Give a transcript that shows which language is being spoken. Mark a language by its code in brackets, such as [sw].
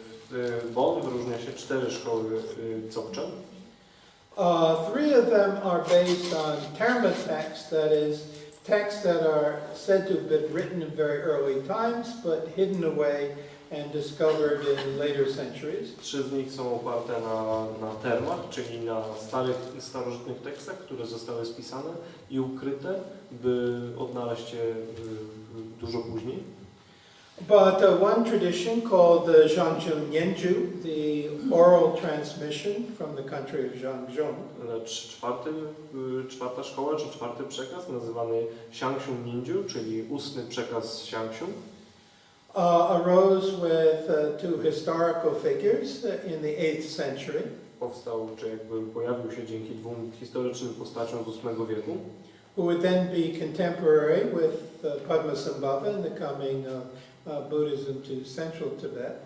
[pl] W Bon wyróżnia się 4 szkoły Dzogczen. [en] 3 of them are based on Terma texts, that is, texts that are said to have been written in very early times, but hidden away and discovered in later centuries. [pl] 3 z nich są oparte na termach, czyli na starożytnych tekstach, które zostały spisane i ukryte, by odnaleźć je dużo później. [en] But one tradition called the Zhangzhung Nianju, the oral transmission from the country of Zhangzhung. [pl] Lecz czwarta szkoła, czy czwarty przekaz, nazywany Xiangxiu Ninju, czyli ustny przekaz Xiangxiu, [en] arose with 2 historical figures in the 8th century. [pl] powstał, czy jakby pojawił się dzięki 2 historycznym postaciom z VIII wieku, [en] who would then be contemporary with Padmasambhava in the coming of Buddhism to central Tibet.